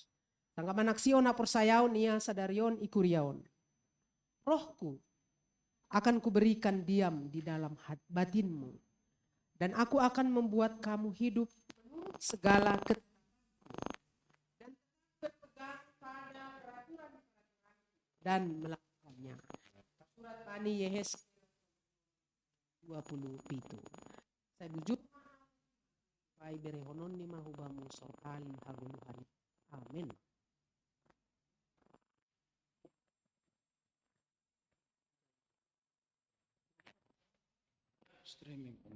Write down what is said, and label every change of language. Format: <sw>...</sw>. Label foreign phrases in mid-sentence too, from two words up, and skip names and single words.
<bts>Sangka manaksion hapor sayaon ia sadarion ikuriaon.</bts> <id>Rohku akan kuberikan diam di dalam batinmu. Dan aku akan membuat kamu hidup menurut segala dan berpegang pada peraturan dan melakukannya.</id> <bts>Surat Bani Yehezkiel 20 pitu. Saya bujur pai berehonon ni mahubamu sortali haguluhan. Amin. Streaming.</bts>